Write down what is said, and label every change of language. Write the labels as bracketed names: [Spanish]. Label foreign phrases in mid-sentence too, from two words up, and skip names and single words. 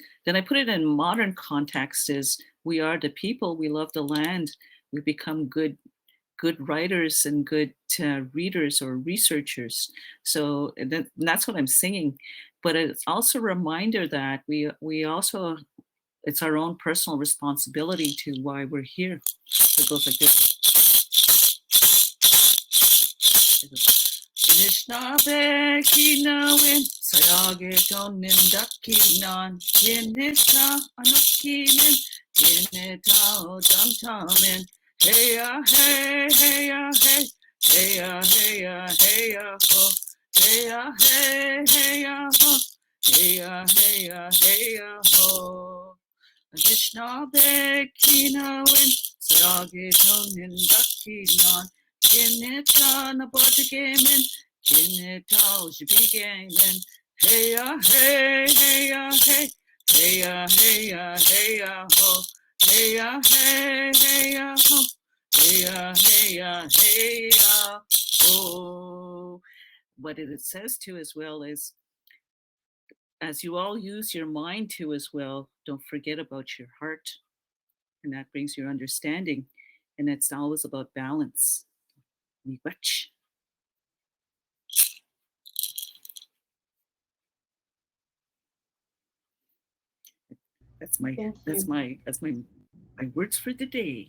[English] Then I put it in modern context is, we are the people, we love the land, we become good writers and good readers or researchers. So that's what I'm singing. But it's also a reminder that we also, it's our own personal responsibility to why we're here. So it goes like this. [Ojibwa] Nishnabek inawin sayageton nindakinan yenita anokimen yenita odamtamen. Hey ya hey, hey ya hey, hey ya hey ya hey ya ho, hey ya hey, hey ya ho, hey ya hey ya hey ya ho. Anishinaabe kinawin sayageton nindakinan yenita nabotigamen yenita oshibigamen. Hey ya hey, hey ya hey, hey ya hey ya hey ya ho. Hey ya hey, hey ya ho, hey ya hey ya hey ya ho. [English] What it says too as well is, as you all use your mind too as well, don't forget about your heart, and that brings your understanding, and it's always about balance. That's my words for the day.